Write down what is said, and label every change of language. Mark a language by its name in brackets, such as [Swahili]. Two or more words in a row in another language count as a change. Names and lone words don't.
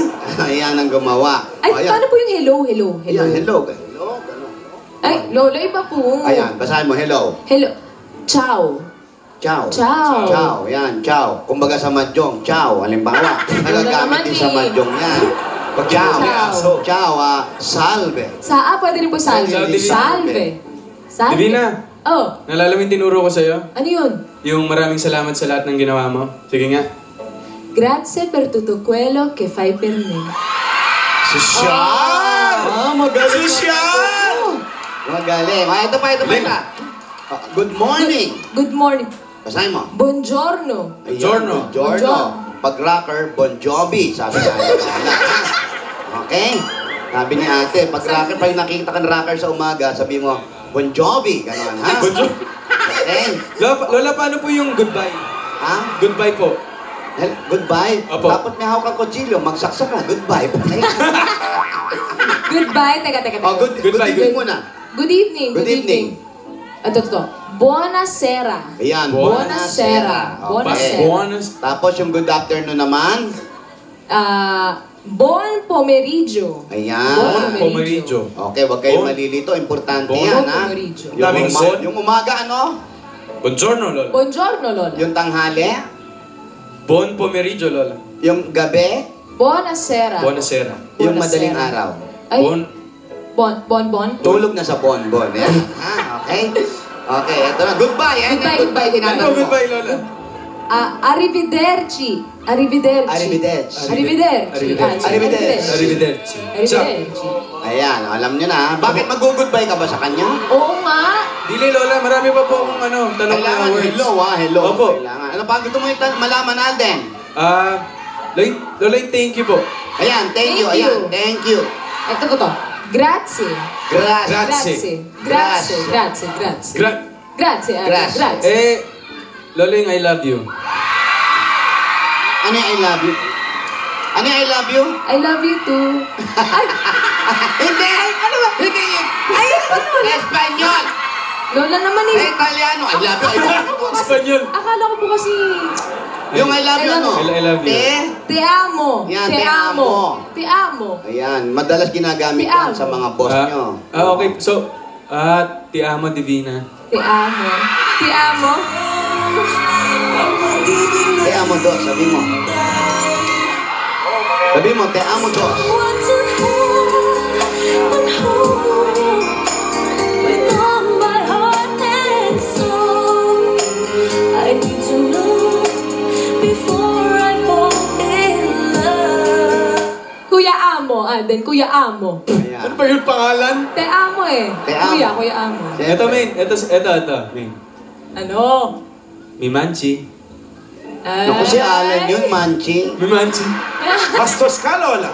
[Filipino] Ayan ang gumawa. Ay, O, ayan. paano po yung hello, hello, hello? Ayan, hello. Hello. Ganun. Ay, Lola, iba po. Ayan, basahin mo, hello. Hello. Ciao. Ciao. Ciao. Ciao, yan, ciao. Kumbaga sa Mahjong, ciao. Halimbawa, nagagamit din sa Mahjong yan. Ciao. Ciao. Ciao, salve. Pwede rin po salve. Salve. Salve. Salve. Divina, Oh, nalala mo yung tinuro ko sa'yo? ano yun? Yung maraming salamat sa lahat ng ginawa mo. Sige nga. [Italian] Grazie per tutto quello che fai per me. [Filipino] Sosyal! Magaling. Sosyal! Magaling. Ito pa. [English] Good morning. Good morning. [Filipino] Basahin mo. Buongiorno. Ayan, Buongiorno. Buongiorno. Pag rocker, Bon Jovi, sabi ni ate. Okay? Sabi ni ate, pag rocker, pag nakita ka ng rocker sa umaga, sabi mo, Bon Jovi. Ganon, ha? Okay? Lola, paano po yung goodbye? Ha? Goodbye po. Goodbye. Opo. Dapat may hawak kang kutsilyo, magsaksak ka. Goodbye. Okay? Goodbye. Teka. Oh, good Goodbye, evening good- muna. [English] Good evening. Good evening. [Filipino] Ito. Buonasera. Ayan, Buonasera. Okay. Buonasera. Buonas. Tapos yung [English] good afternoon [Filipino] naman. [Italian] Buon pomeriggio. [Filipino] Ayan. Buon Pomeriggio. Okay, wag kayong Bon. malilito. Importante Bon. yan, Buon ha? pomeriggio. Daming bon. Yung umaga, ano? Buongiorno, Lola. Buongiorno, Lola. Yung tanghali? [Italian] Buon pomeriggio, [Filipino] Lola. Yung gabi? Buonasera. Buonasera. Yung Buonasera. madaling araw? Ay, Bon. bon. Tulog na sa bonbon. Yan. Okay? Okay, eto na. Goodbye. Yan Goodbye, yung goodbye. goodbye. Tinanong Ano, mo. goodbye, Lola? Arrivederci. Arrivederci. Arrivederci. Arrivederci. Arrivederci. Arrivederci. Arrivederci. Ayan, alam nyo na. Bakit mag-goodbye ka ba sa kanya? Oo nga. Dili, Lola. Marami pa po akong tanong Kailangan na words. hello, ha? Hello. Opo. Kailangan. Ano pa gusto mo malaman natin? Lola, [English] thank you po. Ayan, thank you. Thank you. Ayan, thank you. [Filipino] Ito. Grazie. Grazie. Grazie. Grazie. Grazie. Eh, Lola, yung [English] I love you. [Filipino] Ano yung [English] I love you? [Filipino] Ano yung [English] I love you? I love you too. [Filipino] Ay, Hindi! Ano ba? Hindi! Espanyol! Lola naman Eh, eh. Italiano. [English] I love you. I love you. [Filipino] Espanyol. Akala ko po kasi Yung [English] I love you, [Filipino] ano? [English] I love you. [Spanish] te amo. [Filipino] Yan, Te te amo. amo. [Spanish] Te amo. [Filipino] Ayan, madalas ginagamit [Spanish] Te amo. [Filipino] yan sa mga boss nyo. [English] Okay. So, [Italian] ti amo, Divina. [Spanish] Te amo. Te amo. Te amo, dos. [Filipino] Sabi mo. Sabi mo, [Spanish] te amo, dos. [English] Want to hold with all my heart and soul. I need to know before I fall in love. [Filipino] Kuya amo. Alden, kuya amo. Ayan. Ano ba yung pangalan? [Spanish] Te amo eh. Te amo. [Filipino] Kuya amo. Ito, Main. Ito, Main. Ano? Mimanchi. Naku, si Alan yun, Manchi. Mimanchi. Bastos ka, Lola.